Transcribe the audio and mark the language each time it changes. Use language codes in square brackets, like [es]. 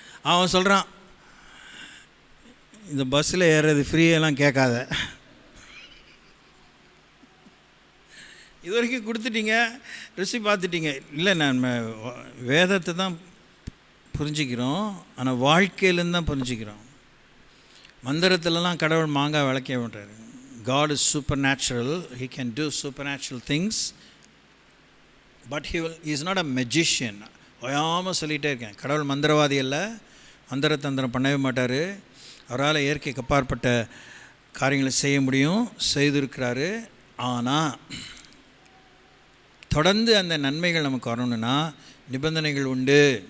[ta] அவன் சொல்கிறான், இந்த பஸ்ஸில் ஏறுறது ஃப்ரீயெல்லாம் கேட்காத, இது வரைக்கும் கொடுத்துட்டீங்க, ருசி பார்த்துட்டீங்க. இல்லை, நான் வேதத்தை தான் புரிஞ்சுக்கிறோம், ஆனால் வாழ்க்கையிலேருந்து தான் புரிஞ்சுக்கிறோம். மந்திரத்திலலாம் கடவுள் மாங்காய் விளக்க விடுறாரு. [en] God is supernatural, he can do supernatural things, but he is not a magician. [ta] ஓயாமல் சொல்லிகிட்டே இருக்கேன், கடவுள் மந்திரவாதி அல்ல, மந்திரத்தந்திரம் பண்ணவே மாட்டார். அவரால் இயற்கைக்கு அப்பாற்பட்ட காரியங்களை செய்ய முடியும், செய்திருக்கிறாரு. ஆனால் தொடர்ந்து அந்த நன்மைகள் நமக்கு வரணும்னா நிபந்தனைகள் உண்டு.